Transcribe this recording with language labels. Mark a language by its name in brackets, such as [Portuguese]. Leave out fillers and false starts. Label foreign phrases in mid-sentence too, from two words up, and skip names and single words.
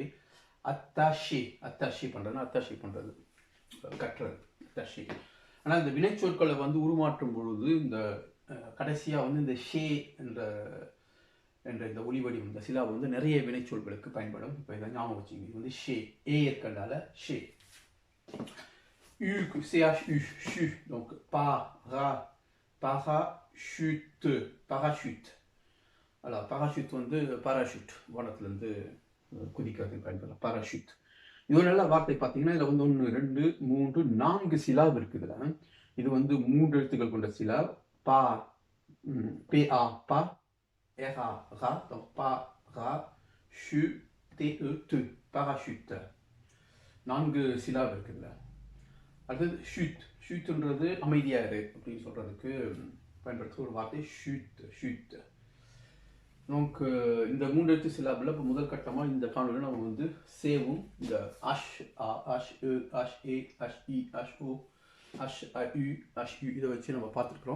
[Tamil] அத்தாஷி பண்ணுறதுன்னா அத்தாஷி பண்ணுறது, கட்டுறது, அத்தாஷி. ஆனால் இந்த வினைச்சொற்களை வந்து உருமாற்றும் பொழுது இந்த கடைசியாக வந்து இந்த ஷே என்ற இந்த ஒலிவடிவம், இந்த சிலா வந்து நிறைய வினைச்சொற்களுக்கு பயன்படும். இப்போ இதை ஞாபகம் வச்சுங்க. இது வந்து ஷே, ஏ இருக்கனால ஷே. [French] CHU, CHU, donc parachute, parachute. Alors, parachute [Tamil] வந்து parachute, வானத்துலேருந்து குதிக்கிறதுக்கு பயன்படுத்தலாம், parachute. இது நல்ல வார்த்தை. பார்த்தீங்கன்னா இதில் வந்து 1 2 3 4 சிலாப் இருக்குது. இதில் இது வந்து 3 எழுத்துக்கள் கொண்ட சிலாப். பா, PA, பா, RA, ரா, [French] donc parachute, parachute. [Tamil] 4 சிலாப் இருக்குதுல்ல. அடுத்தது ஷூட். ஷூட்டுன்றது அமைதியாக இரு அப்படின்னு சொல்கிறதுக்கு பயன்படுத்துகிற ஒரு வார்த்தை ஷூட், ஷூட். நமக்கு இந்த 3 எழுத்து சிலாபில் இப்போ முதல் கட்டமாக இந்த காணொலியில் நம்ம வந்து சேவும் இந்த அஷ், அஷ், அஷ், ஏ, அஷ், இ, அஷ், ஓ, அஷ், அ, யு, அஷ், யு இதை வச்சு நம்ம பார்த்துருக்குறோம்.